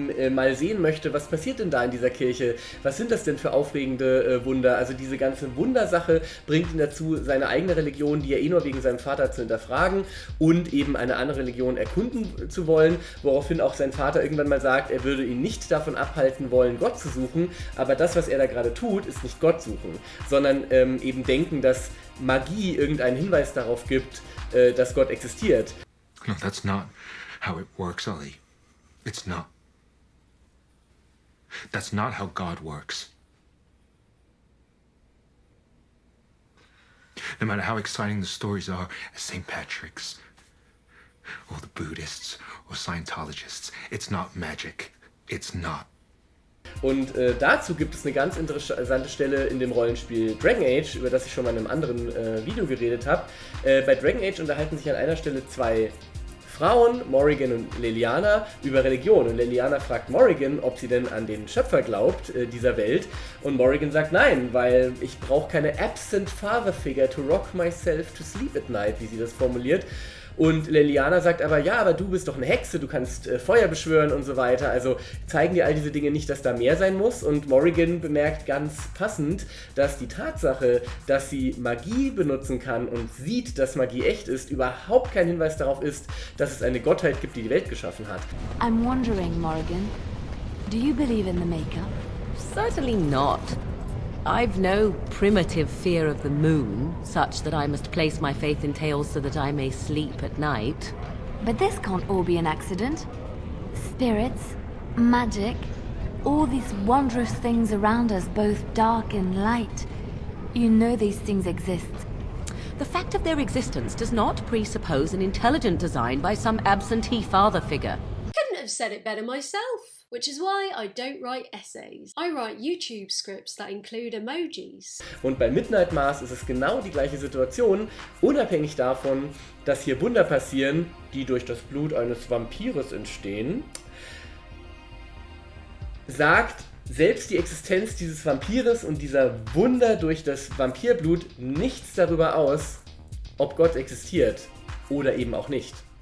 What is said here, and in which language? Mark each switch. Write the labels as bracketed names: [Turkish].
[German] mal sehen möchte, was passiert denn da in dieser Kirche, was sind das denn für aufregende Wunder, also diese ganze Wundersache bringt ihn dazu, seine eigene Religion, die er nur wegen seinem Vater zu hinterfragen und eben eine andere Religion erkunden zu wollen, woraufhin auch sein Vater irgendwann mal sagt, er würde ihn nicht davon abhalten wollen, Gott zu suchen, aber das, was er da gerade tut, ist nicht Gott suchen, sondern eben denken, dass Magie irgendeinen Hinweis darauf gibt, dass Gott existiert. [English] No, that's not how it works, Ali. It's not. That's not how God works. No matter how exciting the stories are at St. Patrick's, or the Buddhists, or Scientologists, it's not magic. It's not. [German] Und dazu gibt es eine ganz interessante Stelle in dem Rollenspiel Dragon Age, über das ich schon mal in einem anderen Video geredet habe. Bei Dragon Age unterhalten sich an einer Stelle 2 Frauen, Morrigan und Leliana, über Religion. Und Leliana fragt Morrigan, ob sie denn an den Schöpfer glaubt dieser Welt. Und Morrigan sagt nein, weil ich brauche keine [English] absent father figure to rock myself to sleep at night, [German] wie sie das formuliert. Und Leliana sagt aber, ja, aber du bist doch eine Hexe, du kannst Feuer beschwören und so weiter. Also zeigen dir all diese Dinge nicht, dass da mehr sein muss. Und Morrigan bemerkt ganz passend, dass die Tatsache, dass sie Magie benutzen kann und sieht, dass Magie echt ist, überhaupt kein Hinweis darauf ist, dass es eine Gottheit gibt, die die Welt geschaffen hat. [English] I'm wondering, Morrigan, do you believe in the Maker? Certainly not. I've no primitive fear of the moon, such that I must place my faith in tales so that I may sleep at night. But this can't all be an accident. Spirits, magic, all these wondrous things around us, both dark and light. You know these things exist. The fact of their existence does not presuppose an intelligent design by some absentee father figure. Couldn't have said it better myself. Which is why I don't write essays. I write YouTube scripts that include emojis. [German] Und bei Midnight Mass ist es genau die gleiche Situation, unabhängig davon, dass hier Wunder passieren, die durch das Blut eines Vampires entstehen, sagt selbst die Existenz dieses Vampires und dieser Wunder durch das Vampirblut nichts darüber aus, ob Gott existiert oder eben auch nicht.